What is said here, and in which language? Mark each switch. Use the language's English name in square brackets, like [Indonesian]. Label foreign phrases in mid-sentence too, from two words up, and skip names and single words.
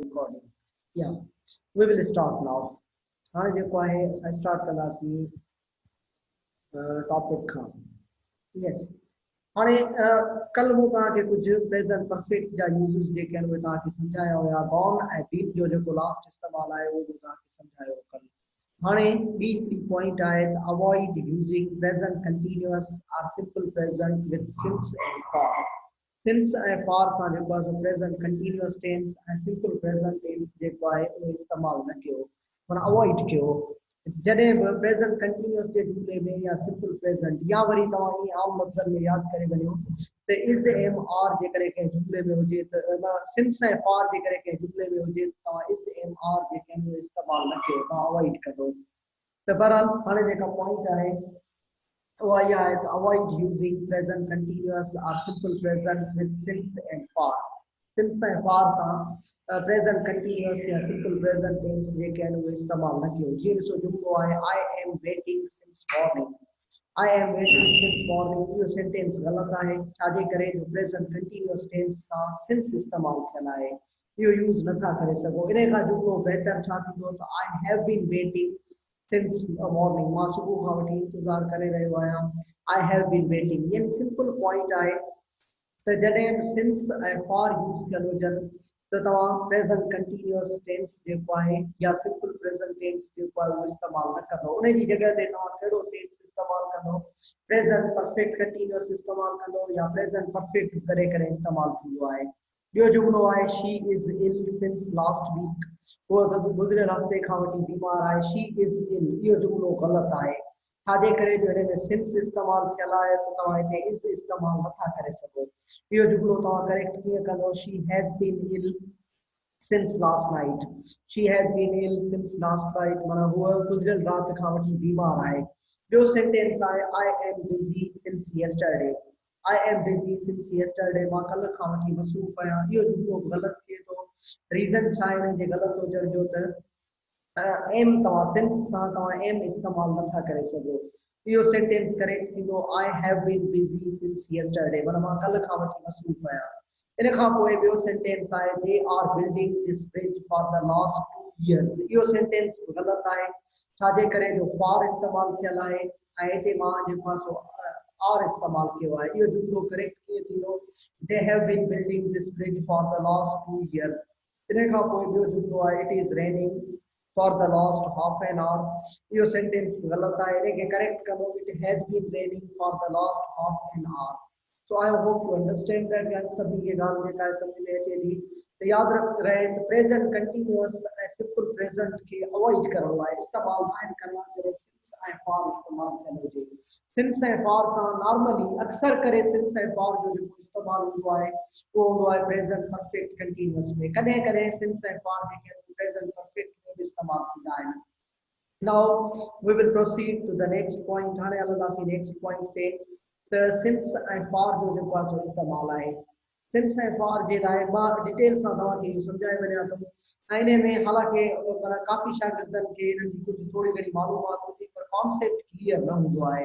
[English] recording. Yeah, we will start now. [Sindhi] हाणे जेको आहे असां स्टार्ट कंदासीं टॉपिक खां. यस, हाणे कल मूं तव्हांखे कुझु [English] present perfect [Sindhi] जा यूज़ेस जेके आहिनि उहे तव्हांखे सम्झाया हुया. गॉन ऐं बीन जो जेको लास्ट इस्तेमालु आहे उहो बि तव्हांखे सम्झायो कल. हाणे ॿी हिकिड़ी पॉइंट आहे त [English] avoid using present continuous or simple present with since and for. [Sindhi] सिंस ऐं फॉर सां जेको आहे [English] present continuous tense [Sindhi] ऐं [English] simple present tense [Sindhi] जेको आहे उहो इस्तेमालु न कयो, माना अवॉइड कयो. जॾहिं बि [English] present continuous [Sindhi] जे जुमले में या [English] simple present [Sindhi] या वरी तव्हां ईअं आम लफ़्ज़नि में यादि करे वञो त [English] is am are [Sindhi] जे करे कंहिं जुमले में हुजे त सिंस ऐं फॉर जे करे कंहिं जुमले में हुजे त तव्हां [English] is am are [Sindhi] जेके आहिनि उहे इस्तेमालु न कयो, तव्हां अवॉइड कंदो. त बहरहाल हाणे जेका पॉइंट आहे उहा इहा आहे त [English] avoid using present continuous or simple present with since and for. [Sindhi] सिंस ऐं फॉर सां [English] present continuous [Sindhi] या [English] simple present tense [Sindhi] जेके आहिनि उहे इस्तेमालु न कयो. जीअं ॾिसो जुमलो आहे [English] I am waiting since morning. I am waiting since morning, [Sindhi] इहो सेंटेंस ग़लति आहे. छाजे करे जो [English] present continuous tense [Sindhi] सां सिंस इस्तेमालु थियल आहे, इहो यूज़ नथा करे सघो. इन खां जुमलो बहितर छा थींदो त [English] I have been waiting since morning, [Sindhi] मां सुबुह खां वठी इंतज़ार करे रहियो आहियां. [English] I have been waiting. [Sindhi] यानी [English] simple point [Sindhi] आहे त जॾहिं बि सिंस ऐं फॉर यूज़ थियल हुजनि त तव्हां [English] present continuous tense [Sindhi] जेको आहे या [English] simple present tense [Sindhi] जेको आहे उहो इस्तेमालु न कंदो. उन जी जॻह ते तव्हां कहिड़ो टेंस इस्तेमालु कंदो, [English] present perfect continuous [Sindhi] इस्तेमालु कंदो या [English] present perfect [Sindhi] करे करे इस्तेमालु थींदो आहे. ॿियो जुमलो आहे [English] She is ill since last week. [Sindhi] उहा गुज़िरियल हफ़्ते खां वठी बीमार आहे. [English] She is ill, [Sindhi] इहो जुमलो ग़लति आहे. छाजे करे जो हिन में सिंस इस्तेमालु थियल आहे त तव्हां हिते इज़ इस्तेमालु नथा करे सघो. इहो जुमलो तव्हां करेक्ट कीअं कंदो, [English] She has been ill since last night. She has been ill since last night, [Sindhi] माना हूअ गुज़िरियल राति खां वठी बीमार आहे. ॿियो सेंटेंस आहे [English] I am busy since yesterday. I am busy since yesterday. [Sindhi] मां कल खां वठी मसरूफ़ आहियां. इहो जुमलो ग़लति थिए थो. रीज़न छा आहे हिन जे ग़लति हुजण जो त एम तव्हां सिंस सां तव्हां एम इस्तेमालु नथा करे सघो. इहो सेंटेंस करेक्ट थींदो [English] I have been busy since yesterday, [Sindhi] माना मां कल खां वठी मसरूफ़ आहियां. इन खां पोइ ॿियो सेंटेंस आहे [English] They are building this bridge for the last 2 years. [Sindhi] इहो सेंटेंस ग़लति आहे. छाजे करे जो फॉर इस्तेमालु थियल आहे ऐं हिते मां जेको आहे सो आर इस्तेमालु कयो आहे. इहो जुमलो करेक्ट कीअं थींदो, [English] They have been building this bridge for the last 2 years. [Sindhi] इन खां पोइ ॿियो जुमलो आहे [English] It is raining for the last half an hour. [Sindhi] इहो सेंटेंस ग़लति आहे. इनखे करेक्ट कंदो [English] It has been raining for the last half an hour. So I hope you understand that. [Sindhi] यानी सभिनी खे ॻाल्हि जेका आहे सम्झ में अचे थी. त यादि रहे त [English] present continuous [Sindhi] ऐं [English] simple present [Sindhi] खे अवॉइड करणो आहे, इस्तेमालु न करणो आहे जॾहिं सिंस ऐं फॉर इस्तेमालु थियल हुजे. सिंस ऐं फॉर सां नॉर्मली अक्सर करे सिंस ऐं फॉर जो जेको इस्तेमालु हूंदो आहे उहो हूंदो आहे [English] present perfect continuous [Sindhi] में. कॾहिं कॾहिं सिंस ऐं फॉर जेके आहिनि [English] present perfect [Sindhi] में बि इस्तेमालु थींदा आहिनि. [English] Now we will proceed to the next point. [Sindhi] हाणे हलंदासीं [English] next point [Sindhi] ते त सिंस ऐं फॉर जो जेको आहे सो इस्तेमालु आहे. सिंस ऐं फॉर जे लाइ मां डिटेल सां तव्हांखे इहो सम्झाए वञा थो. ऐं इन में हालांकि काफ़ी शागिर्दनि खे इन्हनि जी कुझु थोरी घणी मालूमात हूंदी पर [English] concept clear [Sindhi] न हूंदो आहे.